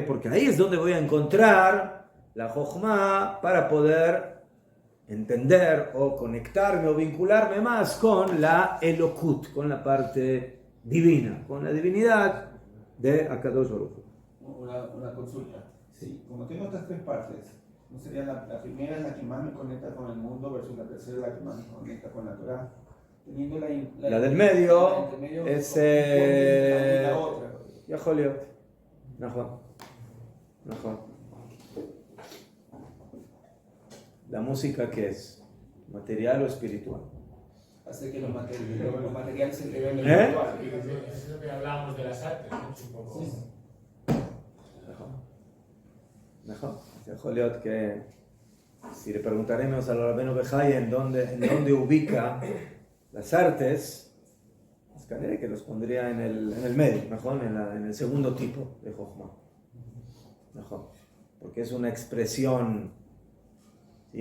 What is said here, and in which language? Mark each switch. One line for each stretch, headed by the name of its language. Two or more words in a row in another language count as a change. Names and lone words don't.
Spanish: Porque ahí es donde voy a encontrar la Jochma para poder entender o conectarme o vincularme más con la Elokut, con la parte divina, con la divinidad de
Hebrew: הקדוש ברוך הוא.
Spanish: Una consulta. Sí, como tengo estas tres partes, ¿no sería la primera es la que más me conecta con el mundo versus la tercera la que más me conecta con la Torah? Teniendo la del medio es la otra.
Hebrew: יכול להיות. נכון.
Spanish: La música, ¿qué es? ¿Material o espiritual? Hace que lo material se eleve en el ¿Eh? espiritual. Es lo que hablábamos de las artes, ¿no? Un poco. Sí.
Hebrew: נכון. אז יכול להיות
Spanish: que si le preguntaremos a Rabbeinu Bejai en dónde ubica las artes, pues que los pondría en el medio, mejor en el segundo tipo de Jochma. Mejor. Porque es una expresión, ¿sí?